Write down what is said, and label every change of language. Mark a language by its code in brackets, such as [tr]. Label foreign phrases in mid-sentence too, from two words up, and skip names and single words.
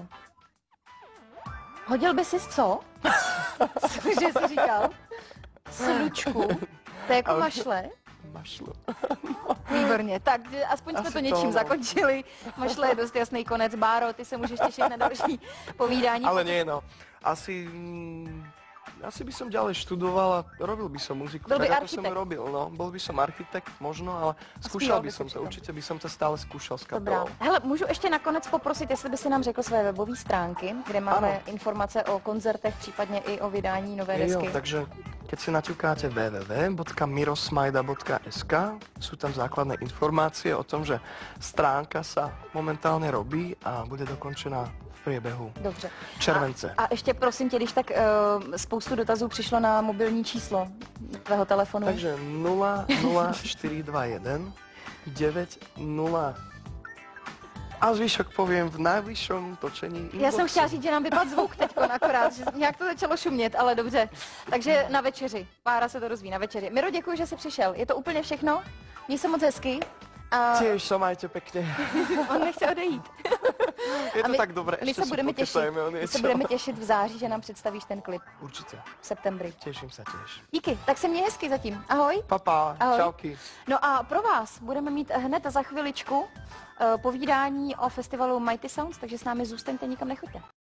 [cs] Hodil by si co? Cože jsi říkal? Slučku. To je jako mašle. Mašlo. Výborně, tak aspoň jsme Asi to něčím to, no. zakončili. Mašle je dost jasný konec. Báro, ty se můžeš těšit na další povídání. [sk] Ale nie, no. Asi by som ďalej študoval a robil by som muziku. [cs] Byl by [sk] tak, ako som [cs] architekt. [sk] ju robil, no. Bol by som architekt možno, ale skúšal by som to. Určite by som to stále skúšal s [cs] Dobrá. [sk] kapelou. [cs] Hele, můžu ještě nakonec poprosit, jestli by si nám řekl své webové stránky, kde máme Ano. informace o koncertech, případně i o vydání nové desky. [sk] Jo, takže keď si naťukáte www.mirosmajda.sk, sú tam základné informácie o tom, že stránka sa momentálne robí a bude dokončená v priebehu [cs] Dobře. července. A ještě prosím tě, když tak spoustu dotazů přišlo na mobilní číslo tvého telefonu. Takže 00421 90 A zvyšok povím v nejbližším točení Inboxu. Já jsem chtěla říct, že nám vypadl zvuk teďko akorát, že nějak to začalo šumět, ale dobře. Takže na večeři. Pára se to dozví na večeři. Miro, děkuji, že jsi přišel. Je to úplně všechno? Měj se moc hezky. A [sk] Tiež sa majte pekne. [cs] on nechce odejít. [sk] Je to [cs] my- [sk] tak dobré, [cs] My [sk] ešte [cs] se [sk] si [cs] budeme těšit. [sk] pokecajme o [cs] My se [sk] niečo. [cs] budeme těšit v září, že nám představíš ten klip [sk] Určite, v septembri. teším sa tiež. [cs] Díky, tak se měj hezky zatím. Ahoj. Papa, Ahoj. čauky. No a pro vás budeme mít hned za chviličku povídání o festivalu Mighty Sounds, takže s námi zůstaňte, nikam nechoďte.